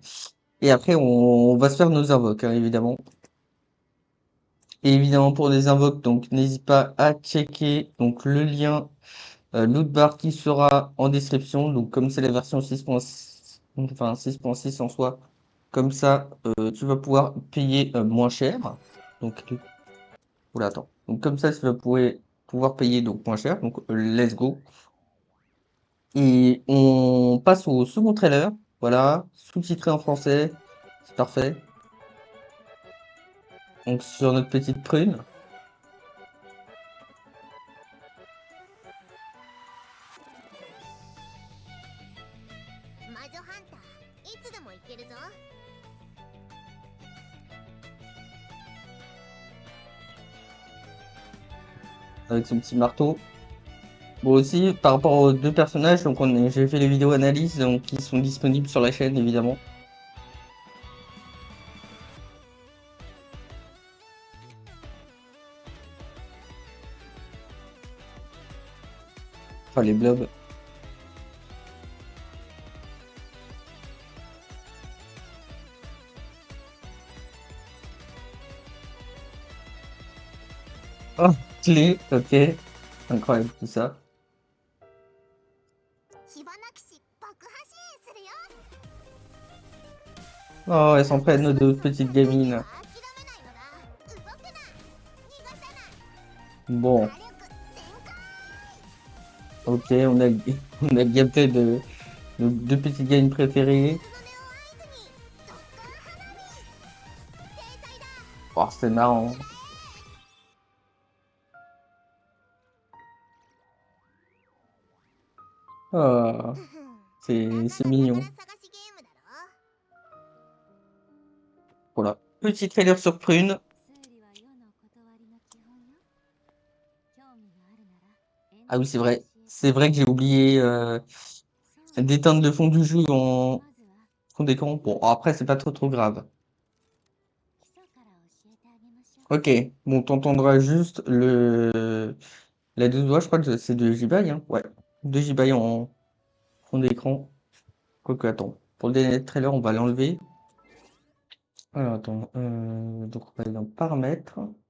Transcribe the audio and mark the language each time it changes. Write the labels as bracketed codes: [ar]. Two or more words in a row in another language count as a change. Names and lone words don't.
[fr] Et après, on va se faire nos invoques, hein, évidemment. Et évidemment, pour les invoques, donc n'hésite pas à checker donc le lien loot bar qui sera en description. Donc, comme c'est la version 6.6, enfin 6.6 en soi, comme ça, tu vas pouvoir payer moins cher. Donc, oula, attends. Donc, comme ça, tu vas pouvoir payer donc moins cher. Donc, [en] let's go. [fr] Et on passe au second trailer. Voilà, sous-titré en français. C'est parfait. Donc, sur notre petite prune. [ja] 女ハンターいつでも行けるぞ。 [fr] avec son petit marteau. Bon aussi, par rapport aux deux personnages, donc j'ai fait les vidéos analyses, donc qui sont disponibles sur la chaîne évidemment. Enfin les blobs. Oh, clé, ok. Incroyable tout ça. [ja] 火花騎士爆破支援するよ。 [fr] Oh, elles s'en prennent nos deux petites [ja] 何 [fr] gamines. [ja] か諦めないのだ。動くな。逃がさない。 [fr] Bon, [ja] 火力全開。 [fr] ok, on a gâté de nos deux petites gamines préférées. [ja] 鈴音を合図にドッカン花火。制裁だ。 [fr] Oh, c'est marrant. Oh, c'est [ja] 宝 [fr] mignon. [ja] 探しゲームだろ。 [fr] Voilà. Petit trailer sur Prune. [ja] 数理は世の断りの基本よ。興味があるなら [fr] Ah oui, c'est vrai. C'est vrai que j'ai oublié d'éteindre le fond du jeu en [ja] まずは [fr] fond d'écran. Bon, après, c'est pas trop grave. [ja] 基礎から教えてあげましょう。 [fr] Ok, bon, t'entendras juste la 12 doigts, je crois que c'est de Jibai, hein. Ouais, de Jibai en fond d'écran. Quoique, attends. Pour le dernier trailer, on va l'enlever. Alors, attends. Donc, on va aller dans paramètres.